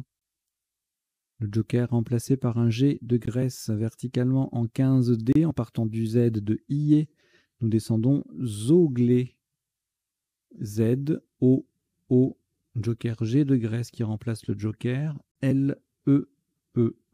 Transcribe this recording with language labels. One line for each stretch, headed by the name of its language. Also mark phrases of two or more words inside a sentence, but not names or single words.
French: Le joker remplacé par un G de Grèce verticalement en 15 D en partant du Z de IE. Nous descendons Zoglé. Z-O-O. Joker G de Grèce qui remplace le joker L-E-E.